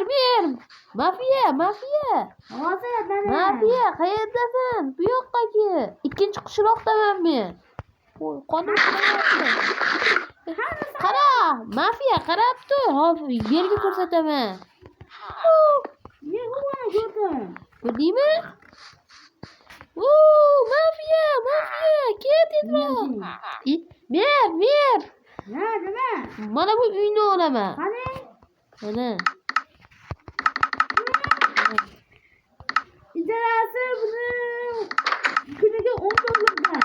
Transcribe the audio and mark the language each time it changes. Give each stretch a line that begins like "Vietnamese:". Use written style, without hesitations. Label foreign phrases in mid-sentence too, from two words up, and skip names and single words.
Uzbek: Mafiya. Hozir mana. Mafiya, qayerdasan? Bu yoqqa kel. Ikkinchi qishloqdaman men. Qonun qilyapti. Qara, mafiya qarab tur. Hozir yerga ko'rsataman.
Turkish: Ne bana gördün?
Uzbek: Ko'rdingmi? Mafiya, ket tezroq. Ber. Nima? Mana bu uyni olaman. Qani? Mana. İjarasi buni kuniga 10 dollardan.